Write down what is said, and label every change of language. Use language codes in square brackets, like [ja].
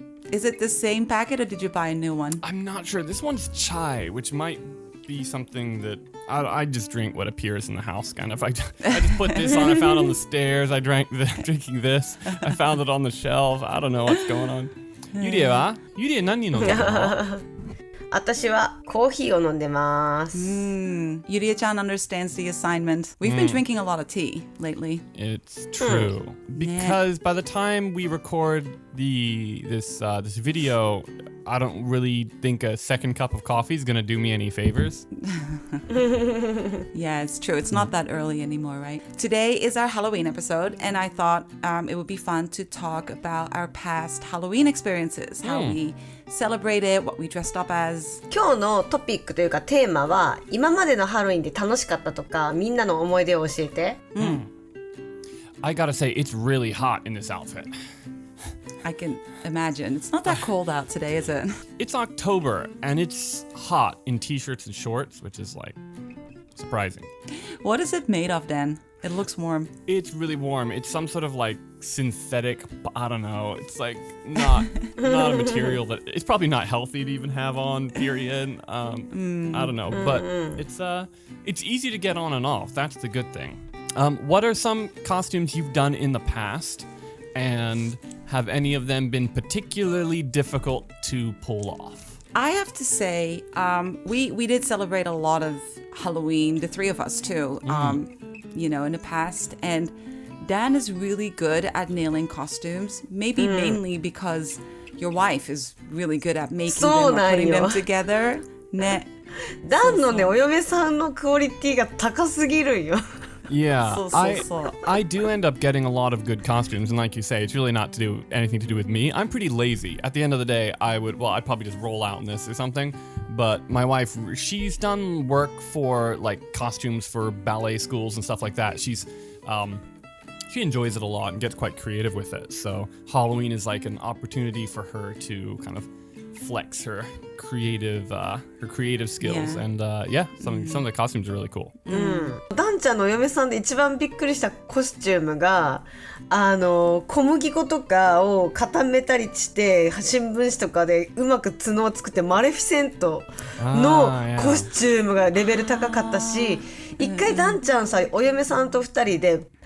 [en] Is it the same packet or did you buy a new one? I'm not sure. This one's chai, which might be something that I just drink what appears in the house, kind of. I just put this on. I found on the stairs. I drinking this. I found it on the shelf. I don't know what's going on. [ja] Yuria は？ Yuria 何飲んでるの？私はコーヒーを飲んでます。 [en] Yuria-chan understands the assignment. We've been drinking a lot of tea lately. It's true. Because by the time we record this video, I don't really think a second cup of coffee is going to do me any favors. Yeah, it's true. It's not that early anymore, right? Today is our Halloween episode, and I thought it would be fun to talk about our past Halloween experiences, how we celebrated, what we dressed up as. [ja] 今日のトピックというかテーマは今までのハロウィンで楽しかったとかみんなの思い出を教えて。 [en] I gotta say, it's really hot in this outfit. I can imagine. It's not that cold out today, is it? It's October, and it's hot in t-shirts and shorts, which is like surprising. What is it made of, Dan? It looks warm. It's really warm. It's some sort of like synthetic, I don't know. It's like not a material that it's probably not healthy to even have on, period. I don't know, but it's easy to get on and off. That's the good thing. What are some costumes you've done in the past, and have any of them been particularly difficult to pull off? I have to say, we did celebrate a lot of Halloween, the three of us too, in the past. And Dan is really good at nailing costumes, maybe mainly because your wife is really good at making them or putting them together. ね。 [ja] ダンのね、お嫁さんのクオリティが高すぎるんよ。 [en] Yeah, So, so. I do end up getting a lot of good costumes, and like you say, it's really not to do anything to do with me. I'm pretty lazy. At the end of the day, I'd probably just roll out in this or something. But my wife, she's done work for like costumes for ballet schools and stuff like that. She enjoys it a lot and gets quite creative with it. So Halloween is like an opportunity for her to kind of flex her creative skills. Yeah. And some of the costumes are really cool. [ja] ダンちゃんのお嫁さんで一番びっくりしたコスチュームが小麦粉とかを固めたりして新聞紙とかでうまく角を作ってマレフィセントのコスチュームがレベル高かったし、一回ダンちゃんさお嫁さんと二人でヨ